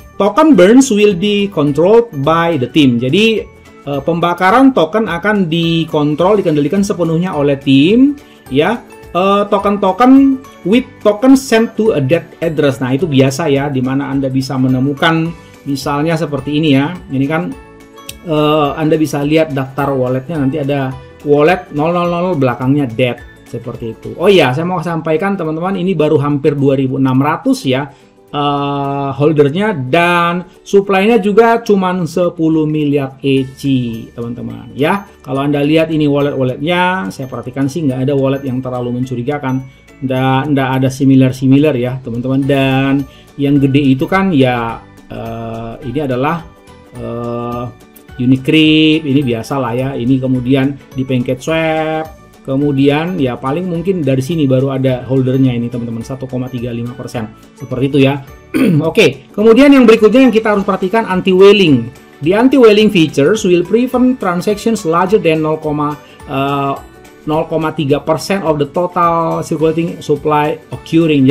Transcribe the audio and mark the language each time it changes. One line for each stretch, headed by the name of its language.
English: Token burns will be controlled by the team.
Indonesian: Jadi pembakaran token akan dikendalikan sepenuhnya oleh tim ya.
English: Token with token sent to a dead address.
Indonesian: Nah, itu biasa ya, dimana Anda bisa menemukan misalnya seperti ini ya. Ini kan Anda bisa lihat daftar walletnya, nanti ada wallet 000 belakangnya dead seperti itu. Oh iya, saya mau sampaikan teman-teman, ini baru hampir 2.600 ya holdernya, dan supply-nya juga cuman 10 miliar Echi teman-teman ya. Kalau Anda lihat ini wallet-walletnya, saya perhatikan sih nggak ada wallet yang terlalu mencurigakan, nggak ada similar ya teman-teman. Dan yang gede itu kan ya ini adalah Unicrypt, ini biasa lah ya. Ini kemudian di PancakeSwap, kemudian ya paling mungkin dari sini baru ada holdernya ini teman-teman, 1,35%. Seperti itu ya. Oke, kemudian yang berikutnya yang kita harus perhatikan, anti-whaling.
English: The anti-whaling features will prevent transactions larger than 0,3% of the total circulating supply occurring.